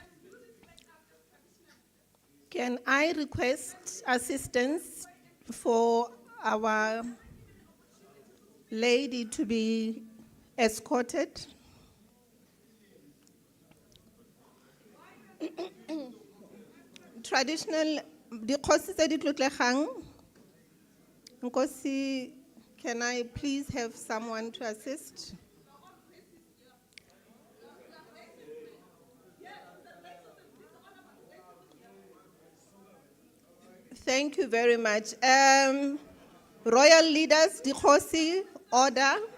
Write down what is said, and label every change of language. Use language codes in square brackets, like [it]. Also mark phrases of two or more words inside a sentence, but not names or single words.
[en] Can I request assistance for our lady to be escorted? Traditional, the [tn] Kgosi tse di tlotlegang. [en] Kgosi, can I please have someone to assist? Thank you very much. Royal leaders, the Kgosi, order.